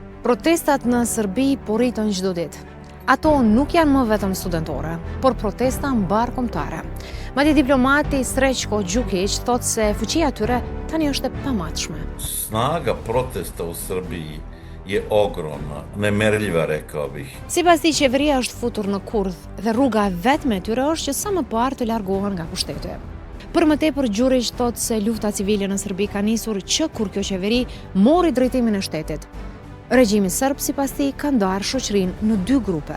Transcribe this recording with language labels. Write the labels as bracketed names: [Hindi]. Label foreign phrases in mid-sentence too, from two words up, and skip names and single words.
[Albanian] Protestat në Serbi po rritën çdo ditë. Ato nuk janë më vetëm studentore, por protesta mbar kombëtare. Madje diplomati Srećko Đukić thotë se fuqia e tyre tani është e pamatshme. [Serbian] Snaga protesta u Srbiji je ogromna, nemerljiva, rekao bih. [Albanian] Sipas tij, qeveria është futur në kurth dhe rruga vetme e tyre është që sa më parë të largohen nga pushteti. Për më tepër, Gjurić thotë se lufta civile në Serbi ka nisur që kur kjo qeveri mori drejtimin e shtetit. Regjimi serb, sipas tij, ka ndarë shoqërinë në dy grupe.